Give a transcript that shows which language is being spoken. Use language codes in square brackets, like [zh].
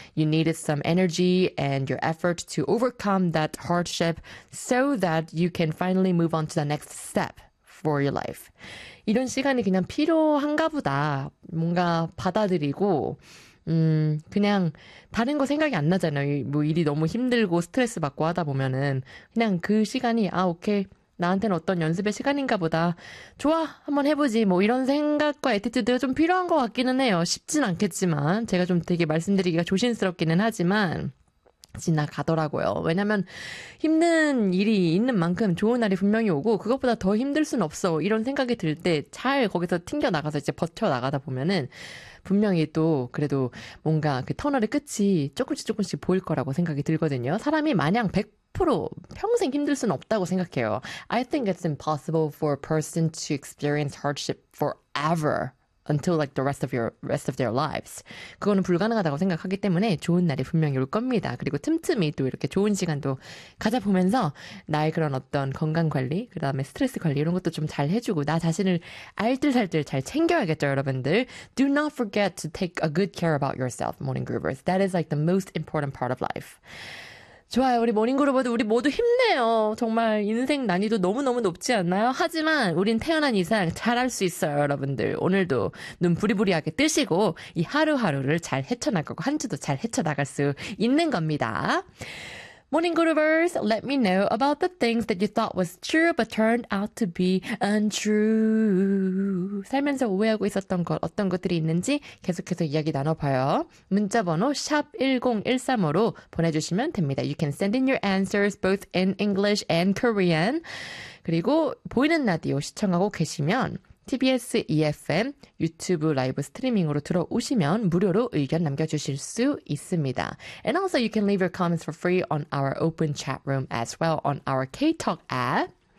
[en] You needed some energy and your effort to overcome that hardship so that you can finally move on to the next step for your life. [ko] 이런 시간이 그냥 필요한가 보다. 뭔가 받아들이고 그냥 다른 거 생각이 안 나잖아요. 뭐 일이 너무 힘들고 스트레스 받고 하다 보면은 그냥 그 시간이 아 오케이 나한테는 어떤 연습의 시간인가 보다. 좋아 한번 해보지 뭐 이런 생각과 애티튜드가 좀 필요한 것 같기는 해요. 쉽진 않겠지만 제가 좀 되게 말씀드리기가 조심스럽기는 하지만 지나가더라고요. 왜냐면 힘든 일이 있는 만큼 좋은 날이 분명히 오고 그것보다 더 힘들 순 없어 이런 생각이 들 때 잘 거기서 튕겨나가서 이제 버텨나가다 보면은 분명히 또 그래도 뭔가 그 터널의 끝이 조금씩 조금씩 보일 거라고 생각이 들거든요. 사람이 마냥 100% 평생 힘들 순 없다고 생각해요. [en] I think it's impossible for a person to experience hardship forever. Until like the rest of their lives. [ko] 그거는 불가능하다고 생각하기 때문에 좋은 날이 분명히 올 겁니다. 그리고 틈틈이 또 이렇게 좋은 시간도 가져보면서 나의 그런 어떤 건강관리, 그 다음에 스트레스관리 이런 것도 좀 잘 해주고 나 자신을 알뜰살뜰 잘 챙겨야겠죠, 여러분들. [en] Do not forget to take a good care about yourself, morning groovers. That is like the most important part of life. [ko] 좋아요. 우리 모닝그룹은 우리 모두 힘내요. 정말 인생 난이도 너무너무 높지 않나요? 하지만 우린 태어난 이상 잘할 수 있어요, 여러분들. 오늘도 눈 부리부리하게 뜨시고 이 하루하루를 잘 헤쳐나가고 한 주도 잘 헤쳐나갈 수 있는 겁니다. [en] Morning Groovers, let me know about the things that you thought was true but turned out to be untrue. [ko] 살면서 오해하고 있었던 것, 어떤 것들이 있는지 계속해서 이야기 나눠봐요. 문자번호 샵1013으로 보내주시면 됩니다. [en] You can send in your answers both in English and Korean. [ko] 그리고 보이는 라디오 시청하고 계시면 TBS EFM 유튜브 라이브 스트리밍으로 들어오시면 무료로 의견 남겨주실 수 있습니다. [en] And also you can leave your comments for free on our open chat room as well on our KTalk app.